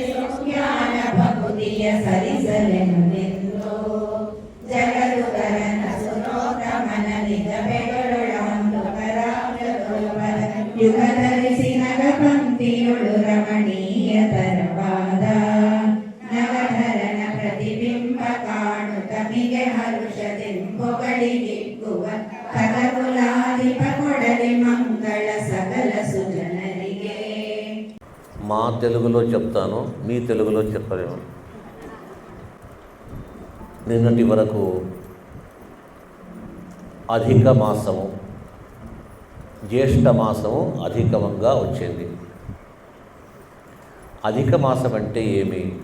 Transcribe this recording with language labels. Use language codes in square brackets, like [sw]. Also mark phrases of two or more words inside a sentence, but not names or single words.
[kn] ಸುಜ್ಞಾನ ಭಕುತಿಯ ಸರಿಸಲೆನುದೆಂದು ಜಗದುಗರನ ಸುನೋತ್ತಮನ ನಿಜ ಬೆಗಳೊಳಂದು ಪರಾಮೃತೊಳಬರ ಯುಗಧರಿಸಿ ನಗ ಪಂಕ್ತಿಯೊಳು ರಮಣೀಯ ತರವಾದ ನಗಧರನ ಪ್ರತಿಬಿಂಬ ಕಾಣು ತಮಿಗೆ ಹರುಷದೆಂಬೊಗಳಿಗಿಕ್ಕುವ ಕದಕುಲಾಧಿಪ ಕೊಡಲಿ ಮಂಗಳ ಸಕಲ ಸುಜನರಿಗೆ. [te] మా తెలుగులో చెప్తాను, మీ తెలుగులో చెప్పలేము. నిన్నటి వరకు అధిక మాసము, జ్యేష్ఠ మాసము అధికంగా వచ్చింది. అధిక మాసం అంటే ఏమి?